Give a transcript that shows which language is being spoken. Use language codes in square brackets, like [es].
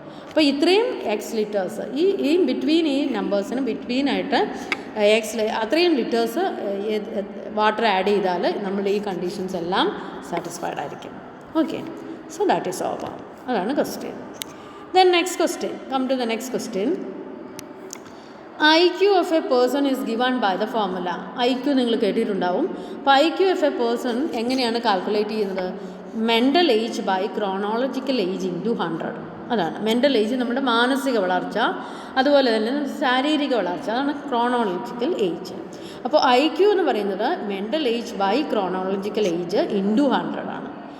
[ml] അപ്പോൾ ഇത്രയും X litres ഈ ബിറ്റ്വീൻ ഈ നമ്പേഴ്സിന് ബിറ്റ്വീനായിട്ട് അത്രയും ലിറ്റേഴ്സ് വാട്ടർ ആഡ് ചെയ്താൽ നമ്മുടെ ഈ കണ്ടീഷൻസ് എല്ലാം സാറ്റിസ്ഫൈഡ് ആയിരിക്കും. [en] Okay, so that is over. [ml] അതാണ് question. [en] Then next question, come to the next question. IQ of a person is given by the formula. [ml] IQ നിങ്ങൾ കേട്ടിട്ടുണ്ടാവും. അപ്പോൾ [en] IQ of a person [ml] എങ്ങനെയാണ് കാൽക്കുലേറ്റ് ചെയ്യുന്നത്? [en] Mental age by chronological age into 100. [ml] അതാണ് mental age, നമ്മുടെ മാനസിക വളർച്ച, അതുപോലെ തന്നെ ശാരീരിക വളർച്ച, അതാണ് ക്രോണോളജിക്കൽ ഏജ്. അപ്പോൾ IQ എന്ന് പറയുന്നത് [en] mental age by chronological age into 100 [ml] ആണ്.